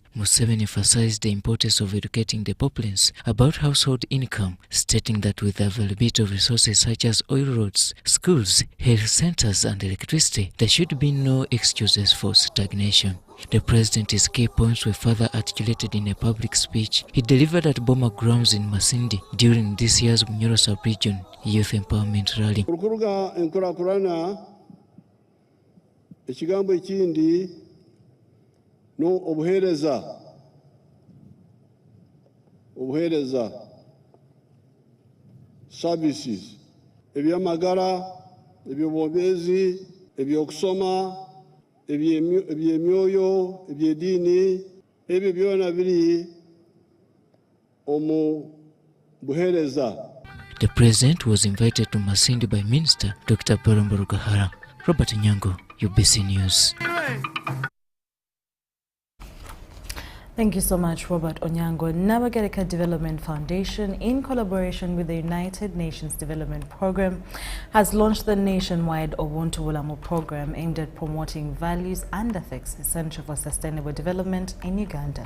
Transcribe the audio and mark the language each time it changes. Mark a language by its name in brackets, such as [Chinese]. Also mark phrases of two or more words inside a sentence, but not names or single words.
[English] Museveni emphasized the importance of educating the populace about household income, stating that with the availability of resources such as oil roads, schools, health centers and electricity, there should be no excuses for stagnation. The president's key points were further articulated in a public speech he delivered at Boma Grounds in Masindi during this year's Bunyoro Sub-Region Youth Empowerment Rally. [Nyoro] Ekigambo ekindi no obuheereza services ebyamagara ebyobwobezi ebyokusoma ebyemyoyo ebyedini ebyo byona biri omu buhereza. [English] The president was invited to Masindi by Minister Dr. Paramborogahara. Robert Nyango, UBC News. Thank you so much, Robert Onyango. Nabagereka Development Foundation, in collaboration with the United Nations Development Program, has launched the nationwide Obuntubulamu program aimed at promoting values and ethics essential for sustainable development in Uganda.